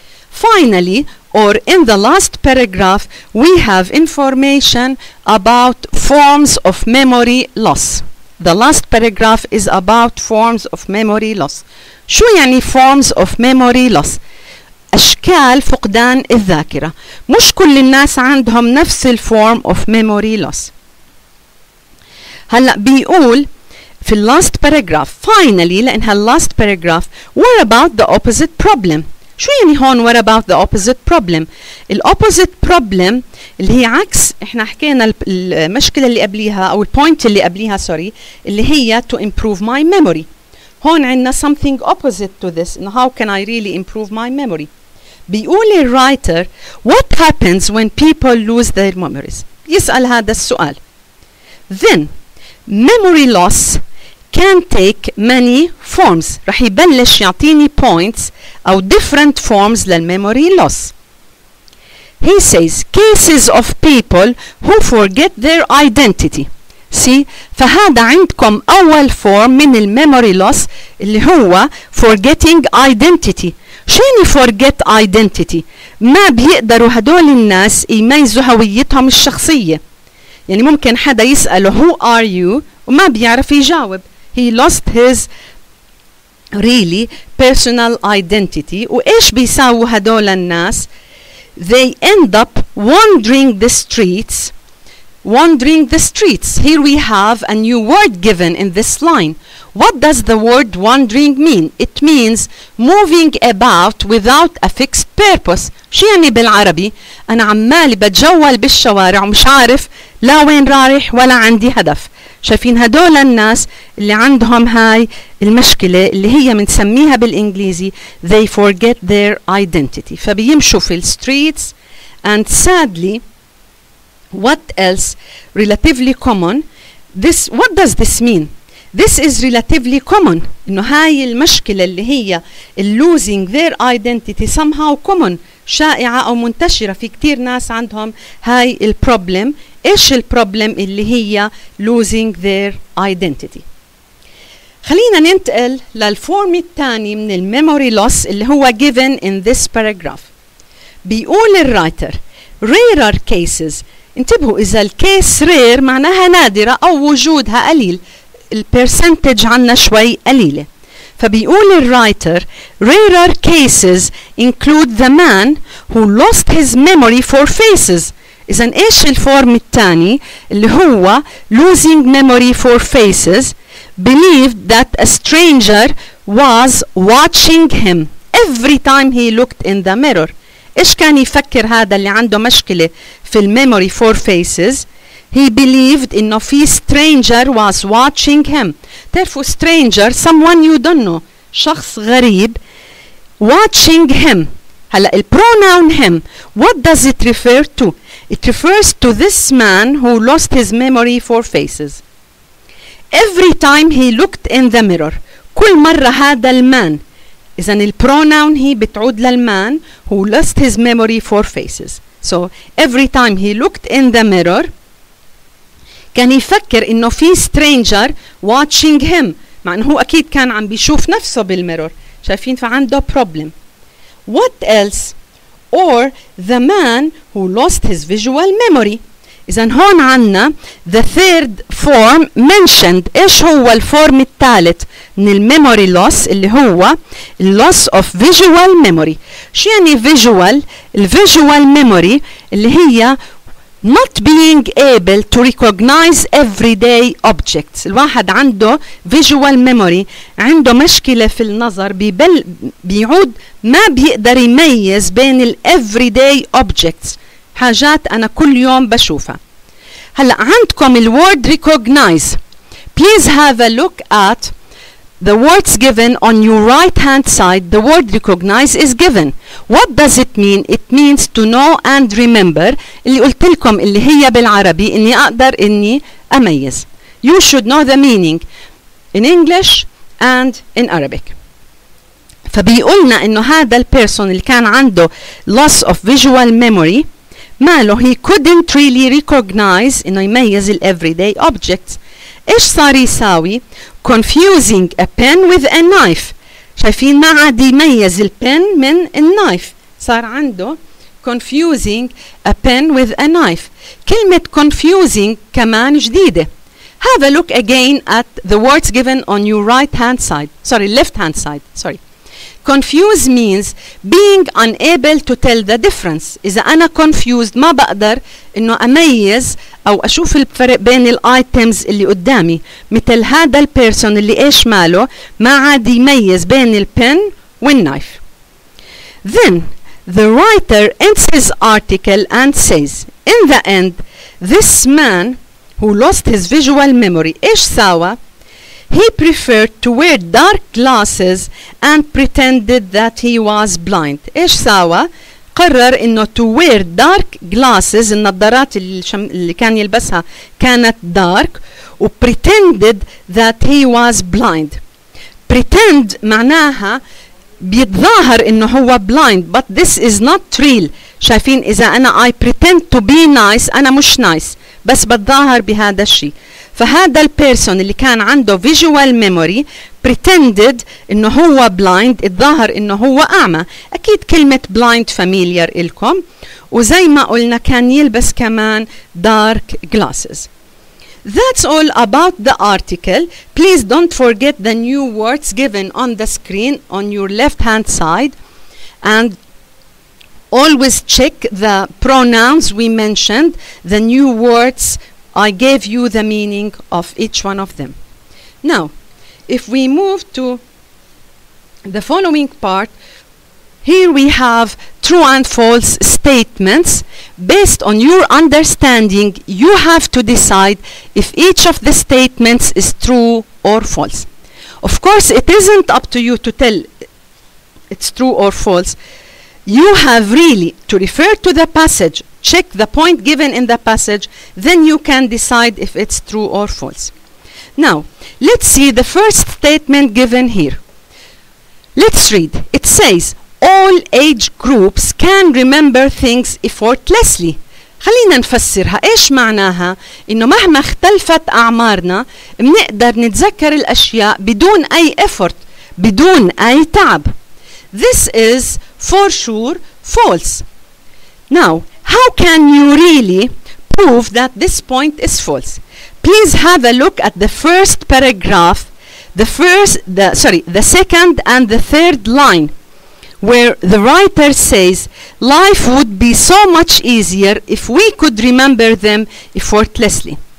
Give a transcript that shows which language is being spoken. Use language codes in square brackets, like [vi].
[en] Finally, or in the last paragraph, we have information about forms of memory loss. The last paragraph is about forms of memory loss. [ar] شو يعني [en] forms of memory loss؟ [ar] أشكال فقدان الذاكرة. مش كل الناس عندهم نفس الفورم [en] of memory loss. [ar] هلأ بيقول في [en] last paragraph finally [ar] لأنها [en] last paragraph what about the opposite problem. [ar] شو يعني هون [en] what about the opposite problem؟ [ar] ال opposite problem اللي هي عكس احنا حكينا المشكلة اللي قبليها أو البوينت اللي قبليها سوري اللي هي [en] to improve my memory. [ar] هون عندنا [en] something opposite to this. How can I really improve my memory؟ [ar] بيقول الرايتر [en] what happens when people lose their memories؟ [ar] يسأل هذا السؤال. [en] Then memory loss can take many forms. [ar] رح يبلش يعطيني points أو [en] different forms [ar] للmemory loss. [en] He says cases of people who forget their identity. [ar] See فهذا عندكم أول form من الميموري loss اللي هو [en] forgetting identity. [ar] شو يعني [en] forget identity؟ [ar] ما بيقدروا هدول الناس يميزوا هويتهم الشخصية. يعني ممكن حدا يسأله [en] who are you [ar] وما بيعرف يجاوب. [en] He lost his really personal identity. [ar] وإيش بيساووا هدول الناس؟ [en] They end up wandering the streets. Wandering the streets. Here we have a new word given in this line. What does the word wandering mean? It means moving about without a fixed purpose. [ar] شو يعني بالعربي؟ أنا عمالي بتجول بالشوارع ومش عارف لا وين رايح ولا عندي هدف. شايفين هدول الناس اللي عندهم هاي المشكلة اللي هي بنسميها بالإنجليزي [en] they forget their identity. [ar] فبيمشوا في [en] streets and sadly what else relatively common this what does this mean? This is relatively common. [ar] إنه هاي المشكلة اللي هي [en] losing their identity somehow common [ar] شائعة أو منتشرة في كتير ناس عندهم هاي البروبلم. إيش البروبلم اللي هي [en] losing their identity؟ [ar] خلينا ننتقل للفورم الثاني من الميموري loss اللي هو [en] given in this paragraph. [ar] بيقول الرايتر [en] rarer cases. [ar] انتبهوا إذا الكيس rare معناها نادرة أو وجودها قليل. البرسنتج عنا شوي قليلة. فبيقول الرايتر [en] rarer cases include the man who lost his memory for faces. [ar] إذن إيش الفورم الثاني اللي هو [en] losing memory for faces believed that a stranger was watching him every time he looked in the mirror. [ar] إيش كان يفكر هذا اللي عنده مشكلة في الميموري for faces؟ [en] He believed [ar] إنه في [en] stranger was watching him. [ar] تعرفوا [en] stranger someone you don't know [ar] شخص غريب [en] watching him. [ar] هلا البروناون [en] him what does it refer to? It refers to this man who lost his memory for faces. Every time he looked in the mirror. [ar] كل مرة هذا المان. إذن البروناون هي بتعود للمان [en] who lost his memory for faces. So every time he looked in the mirror [ar] كان يفكر إنه في [en] stranger watching him. [ar] مع إنه هو أكيد كان عم بيشوف نفسه بالميرور. شايفين فعنده problem. [en] What else? Or the man who lost his visual memory. [ar] إذن هون عنا [en] the third form mentioned. [ar] إيش هو الفورم الثالث من الميموري loss اللي هو [en] loss of visual memory. [ar] شو يعني [en] visual؟ الvisual memory اللي هي not being able to recognize everyday objects. [ar] الواحد عنده visual memory عنده مشكلة في النظر بيعود ما بيقدر يميز بين ال [en] everyday objects [ar] حاجات أنا كل يوم بشوفها. هلأ عندكم ال word recognize. [en] Please have a look at the words given on your right hand side. The word recognize is given. What does it mean? It means to know and remember. [ar] اللي قلت لكم اللي هي بالعربي إني أقدر إني أميز. [en] You should know the meaning in English and in Arabic. [ar] فبيقولنا إنه هذا البيرسون اللي كان عنده loss of visual memory ماله [en] he couldn't really recognize [ar] إنه يميز ال [en] everyday objects. [ar] إيش صار يساوي؟ [en] confusing a pen with a knife. [ar] شايفين ما عاد يميز البن من النايف. صار عنده [en] confusing a pen with a knife. [ar] كلمة confusing كمان جديدة. [en] Have a look again at the words given on your right hand side. Sorry, left hand side. Sorry. confused means being unable to tell the difference. [ar] إذا أنا confused ما بقدر إنه أميز أو أشوف الفرق بين الitems اللي قدامي. مثل هذا البيرسون اللي إيش ماله ما عاد يميز بين البن والنايف. [en] Then the writer ends his article and says, in the end, this man who lost his visual memory, [ar] إيش ساوى؟ [en] He preferred to wear dark glasses and pretended that he was blind. [ar] إيش ساوى؟ قرر إنه [en] to wear dark glasses، [ar] النظارات اللي كان يلبسها كانت dark، و [en] pretended that he was blind. [ar] Pretend معناها بيتظاهر إنه هو blind [en] but this is not real. [ar] شايفين إذا أنا [en] I pretend to be nice [ar] أنا مش nice بس بتظاهر بهذا الشيء. فهذا البيرسون اللي كان عنده visual memory pretended إنه هو blind، اتظاهر إنه هو أعمى. أكيد كلمة blind familiar إلكم، وزي ما قلنا كان يلبس كمان dark glasses. [en] That's all about the article. Please don't forget the new words given on the screen on your left hand side, and always check the pronouns we mentioned, the new words. I gave you the meaning of each one of them. Now, if we move to the following part, here we have true and false statements. Based on your understanding, you have to decide if each of the statements is true or false. Of course, it isn't up to you to tell it's true or false. You have really to refer to the passage, check the point given in the passage, then you can decide if it's true or false. Now, let's see the first statement given here. Let's read. It says, all age groups can remember things effortlessly. [ar] خلينا نفسرها. إيش معناها؟ إنه مهما اختلفت أعمارنا بنقدر نتذكر الأشياء بدون أي effort، بدون أي تعب. [en] This is for sure false. Now, how can you really prove that this point is false? Please have a look at the first paragraph, the second and the third line, where the writer says, life would be so much easier if we could remember them effortlessly.